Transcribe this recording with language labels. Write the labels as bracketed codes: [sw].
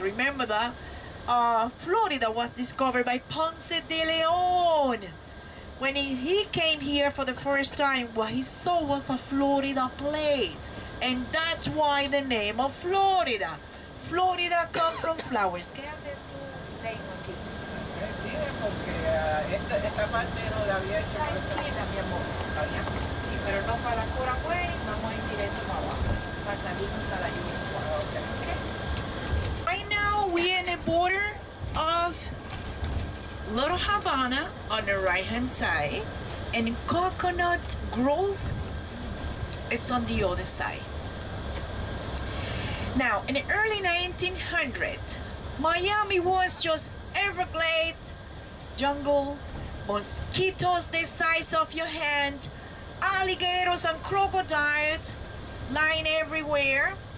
[en] Remember that Florida was discovered by Ponce de Leon. When he came here for the first time, what he saw was a Florida place. And that's why the name of Florida. Florida comes from flowers. [es] Quédate tu lengua aquí. Dime porque esta parte no la había hecho. Tranquila, mi amor. Sí, pero no para Corahuay, vamos a ir directo para abajo. Para salirnos a la US. Okay. [en] Right now, we're in the border of Little Havana on the right hand side, and Coconut Grove is on the other side. Now, in the early 1900s, Miami was just Everglades, jungle, mosquitoes the size of your hand, alligators and crocodiles lying everywhere.